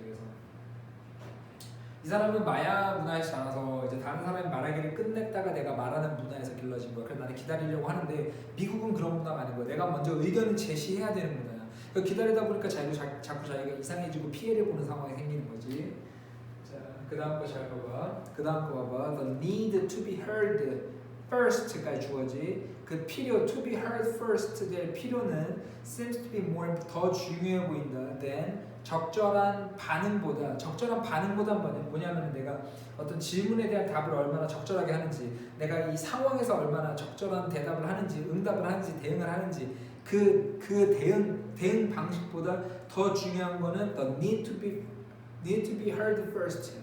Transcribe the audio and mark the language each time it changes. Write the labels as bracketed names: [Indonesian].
[Korean] 그래서 이 사람은 마야 문화에서 자라서 이제 다른 사람이 말하기를 끝냈다가 내가 말하는 문화에서 길러진 거야. 그래서 나는 기다리려고 하는데 미국은 그런 문화가 아닌 거야. 내가 먼저 의견을 제시해야 되는 문화야. 그러니까 기다리다 보니까 자꾸 자기가 이상해지고 피해를 보는 상황이 생기는 거지. 자, 그 다음 거 잘 봐봐. 그 다음 거 봐봐. [English] The need to be heard first까지 [Korean] 주어지. 그 필요, [English] to be heard first [Korean] 될 필요는 [English] seems to be more, [Korean] 더 중요해 보인다 [English] than [Korean] 적절한 반응보다. 적절한 반응보다는 뭐냐면 내가 어떤 질문에 대한 답을 얼마나 적절하게 하는지, 내가 이 상황에서 얼마나 적절한 대답을 하는지, 응답을 하는지, 대응을 하는지, 그 대응 방식보다 더 중요한 거는 [English] the need to be heard first.